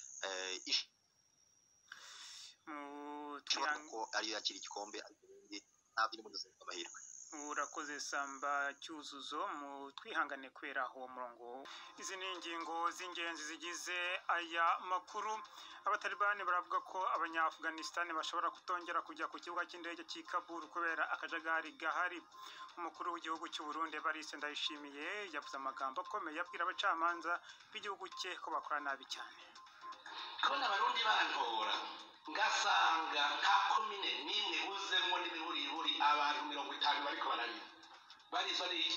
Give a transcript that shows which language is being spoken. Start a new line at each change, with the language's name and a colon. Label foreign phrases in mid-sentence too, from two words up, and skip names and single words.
Kinyarwanda: Ko ariyo yakira igikombe, ntabwo iri mu amahirwe. Urakoze Samba Cyuzuzo, mu twihangane kwera uwo murongo. Izi ni ingingo z'ingenzi zigize aya makuru. Abatalibani baravuga ko abanya-Afghanistan bashobora kutongera kujya ku kibuga cy'indege cy'i Kabul kubera akajagari gahari. Umukuru w'igihugu cy'u Burundi Evariste Ndayishimiye yavuze amagambo akomeye abwira abacamanza b'igihugu cye ko bakora nabi cyane.
Rundi: Kubona abarundi bantora ngasanga nta komine n'imwe buzemo n'ibihurihuri abantu 50 bariko bararira, barizwa n'iki?